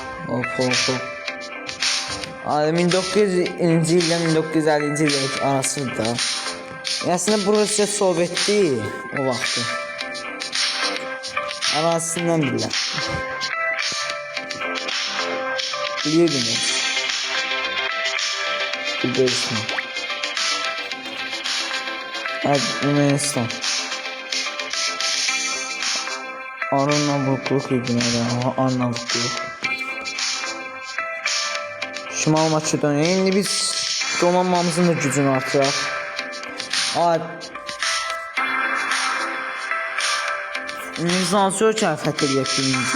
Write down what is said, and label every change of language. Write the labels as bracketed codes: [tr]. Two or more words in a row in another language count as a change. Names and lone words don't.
[az] Hop hop hop. Abi 1900-ci ildən 1950-ci il arasında. [tr] Aslında burası Sovyet değil o vaxtı. [az] Arasından bilirlər. Bilirdiniz. [tr] Bulgaristan. Evet, Yunanistan. [az] Arnavutluk idi nədir? Arnavutluk. Şimal Makedoniya. İndi biz donanmamızın da gücünü artıraq. Biz hansı ölkəni fəth edək birinci?